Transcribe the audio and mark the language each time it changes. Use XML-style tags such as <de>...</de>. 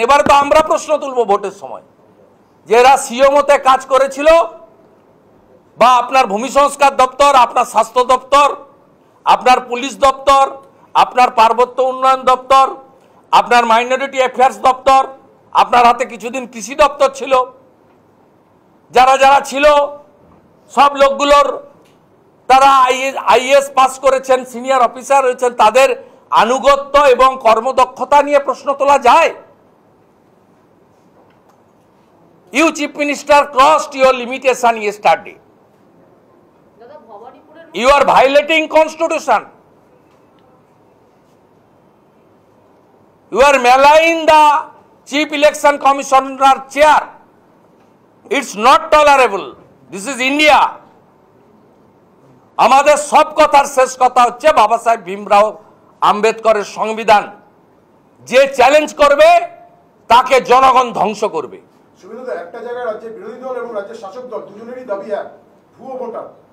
<bn>এবার তো আমরা প্রশ্ন তুলব ভোটের সময় যে এরা সিও মতে কাজ করেছিল, বা আপনার ভূমি সংস্কার দপ্তর, আপনার স্বাস্থ্য দপ্তর, আপনার পুলিশ দপ্তর, আপনার পার্বত্য উন্নয়ন দপ্তর, আপনার মাইনরিটি অ্যাফেয়ার্স দপ্তর, আপনার হাতে কিছুদিন কৃষি দপ্তর ছিল, যারা যারা ছিল সব লোকগুলোর তারা আইএস পাস করেছেন, সিনিয়র অফিসার হয়েছেন, তাদের আনুগত্য এবং কর্মদক্ষতা নিয়ে প্রশ্ন তোলা যায়?</bn> <en>You chief minister crossed your limitation yesterday. You are violating constitution. You are maligning the chief election commissioner chair. It's not tolerable. This is India.</en> <bn>আমাদের সব কথার শেষ কথা হচ্ছে বাবা সাহেব ভীমরাও আম্বেদকরের সংবিধান। যে চ্যালেঞ্জ করবে তাকে জনগণ ধ্বংস করবে। সুবিধা একটা জায়গায় রাজ্যের বিরোধী দল এবং রাজ্যের শাসক দল দুজনেরই দাবি এক, ভুয়ো ভোটার।</bn>